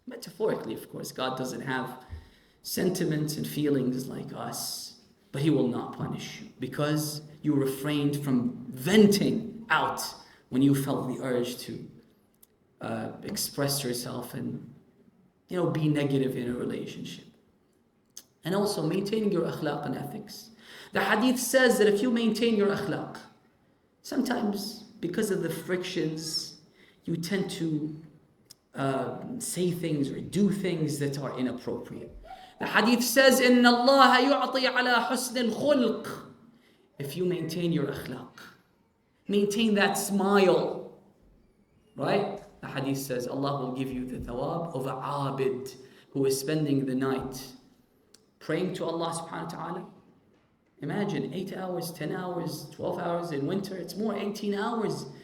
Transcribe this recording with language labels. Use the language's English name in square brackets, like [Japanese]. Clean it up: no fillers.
[English] Metaphorically, of course, God doesn't have sentiments and feelings like us, but He will not punish you because you refrained from venting out when you felt the urge to express yourself and be negative in a relationship. And also maintaining your akhlaq and ethics. The hadith says that if you maintain your akhlaq, sometimes because of the frictions, you tend to say things or do things that are inappropriate. The hadith says, [Arabic] إِنَّ اللَّهَ يُعْطِي عَلَى حُسْنِ الْخُلْقِ. [English] If you maintain your akhlaq, maintain that smile, right? The hadith says Allah will give you the thawab of a abid who is spending the night praying to Allah subhanahu wa ta'ala. Imagine 8 hours, 10 hours, 12 hours in winter. It's more 18 hours.